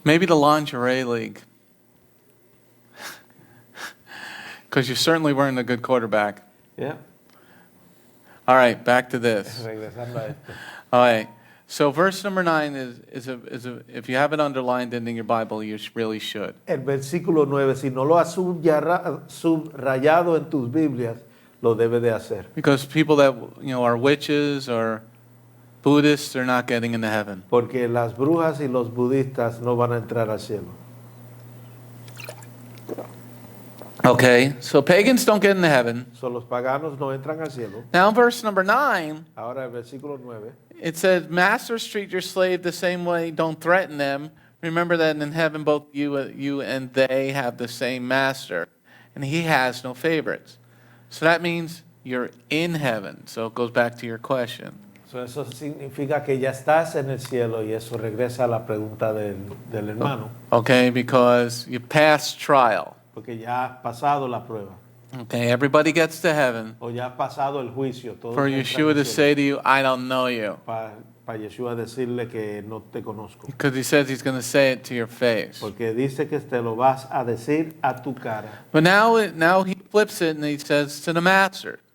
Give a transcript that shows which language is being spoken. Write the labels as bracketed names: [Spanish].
[English] Maybe the Lingerie League. Because you certainly weren't a good quarterback. Yeah. All right, back to this. [Spanish] Regresando a esto. [English] All right. So verse number 9 is if you have it underlined in your Bible, you really should. [Spanish] El versículo 9, si no lo has subrayado en tus Biblias, lo debe de hacer. [English] Because people that are witches or Buddhists, they're not getting into heaven. [Spanish] Porque las brujas y los budistas no van a entrar al cielo. [English] Okay, so pagans don't get into heaven. [Spanish] So los paganos no entran al cielo. [English] Now verse number 9, [Spanish] Ahora el versículo 9. [English] it says, masters treat your slave the same way, don't threaten them. Remember that in heaven both you and they have the same master, and he has no favorites. So that means you're in heaven. So it goes back to your question. [Spanish] So eso significa que ya estás en el cielo, y eso regresa a la pregunta del hermano. [English] Okay, because you passed trial. [Spanish] Porque ya has pasado la prueba. [English] Okay, everybody gets to heaven. [Spanish] O ya has pasado el juicio. [English] For Yeshua to say to you, I don't know you. [Spanish] Para Yeshua decirle que no te conozco. [English] Because he says he's going to say it to your face. [Spanish] Porque dice que te lo vas a decir a tu cara. [English] But now he flips it and he says to the master.